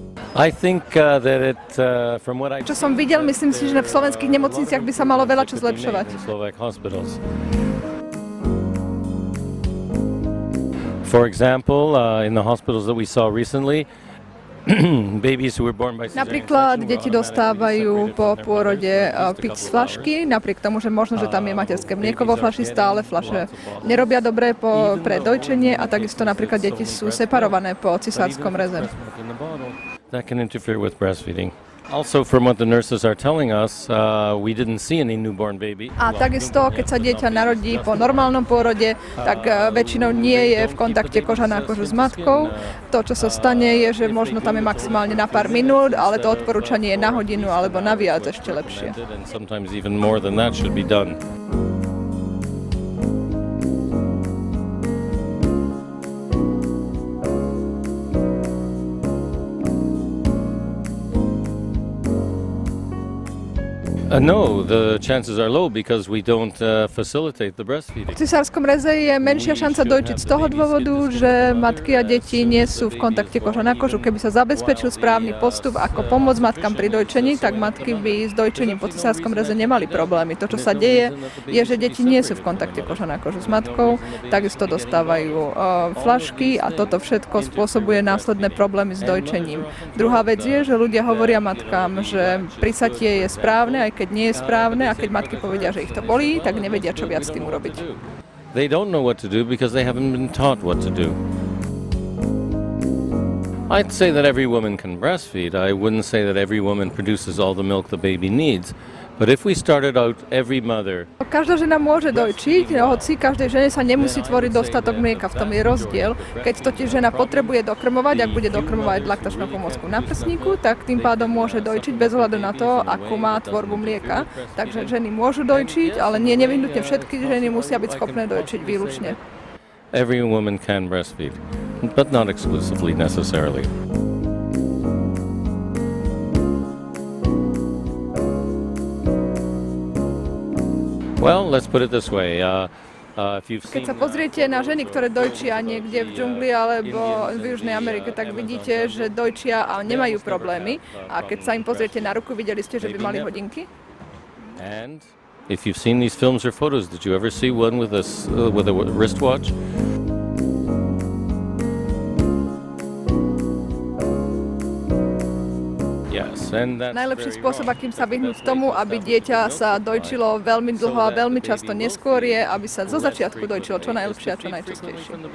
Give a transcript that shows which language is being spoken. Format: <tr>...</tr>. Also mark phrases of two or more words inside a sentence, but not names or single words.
<sk>Čo som videl, myslím si, že v slovenských nemocniciach by sa malo veľa čo zlepšovať.</sk> <en>For example, in the hospitals that we saw recently,</en> <sk>Napríklad deti dostávajú po pôrode piť z fľašky, napriek tomu, že možno, že tam je materské mlieko vo fľaši, stále fľaše nerobia dobre pre dojčenie a takisto napríklad deti sú separované po cisárskom reze.</sk> <en>That can interfere with breastfeeding. Also, from what the nurses are telling us, we didn't see any newborn baby.</en> <sk>A takisto, keď sa dieťa narodí po normálnom pôrode, tak väčšinou nie je v kontakte koža na kožu s matkou. To, čo sa stane, je, že možno tam je maximálne na pár minút, ale to odporúčanie je na hodinu alebo na viac ešte lepšie.</sk> <en>And sometimes even more than that should be done. No, the chances are low because we don't facilitate the breastfeeding.</en> <sk>V cisárskom reze je menšia šanca dojčiť z toho dôvodu, že matky a deti nie sú v kontakte koža na kožu. Keby sa zabezpečil správny postup, ako pomôcť matkám pri dojčení, tak matky by s dojčením po cisárskom reze nemali problémy. To, čo sa deje, je, že deti nie sú v kontakte koža na kožu s matkou, takisto dostávajú fľašky a toto všetko spôsobuje následné problémy s dojčením. Druhá vec je, že ľudia hovoria matkám, že prisatie je správne, aj keď nie je správne a keď matky povedia, že ich to bolí, tak nevedia, čo viac s tým urobiť.</sk> <en>They don't know what to do because they haven't been taught what to do. I'd say that every woman can breastfeed. I wouldn't say that every woman produces all the milk the baby needs. But if we started out every mother...</en> <sk>Každá žena môže dojčiť, hoci každej žene sa nemusí tvoriť dostatok mlieka, v tom je rozdiel. Keď totiž žena potrebuje dokrmovať, ak bude dokrmovať laktačnú pomôcku na prsníku, tak tým pádom môže dojčiť bez ohľadu na to, akú má tvorbu mlieka. Takže ženy môžu dojčiť, ale nie nevyhnutne všetky ženy musia byť schopné dojčiť výlučne.</sk> <en>Every woman can breastfeed, but not exclusively necessarily. Well, let's put it this way.</en> <sk>Keď sa pozriete na ženy, ktoré dojčia niekde v džungli alebo v Južnej Amerike, tak vidíte, že dojčia a nemajú problémy. A keď sa im pozriete na ruku, videli ste, že by mali hodinky?</sk> <en>And if you've seen these films or photos, did you ever see one with a wristwatch?</en> <sk>Najlepší spôsob, akým sa vyhnúť tomu, aby dieťa sa dojčilo veľmi dlho a veľmi často neskôr, je, aby sa zo začiatku dojčilo čo najlepšie a čo najčastejšie.</sk>